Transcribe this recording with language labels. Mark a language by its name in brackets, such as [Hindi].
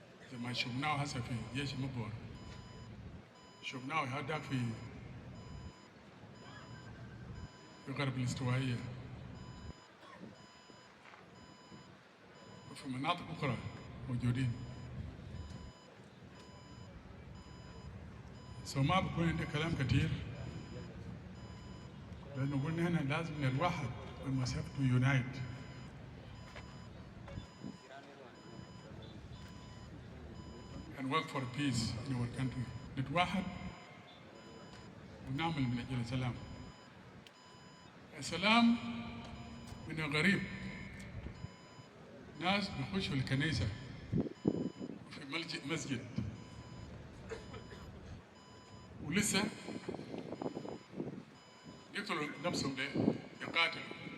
[Arabic] زي ما شفناه هسه في جيش مبور، شفناه هذاك في غرب الاستوائية وفي مناطق أخرى موجودين. ما بكون عندنا كلام كثير، لأنه قلنا هنا لازم الواحد [English] we must have to unite. And work for peace in our country. [Arabic] نتوحد ونعمل من أجل السلام. السلام من الغريب. ناس بيخشوا الكنيسة في مسجد ولسه يقتلوا نفسهم ليه؟ يقاتلوا.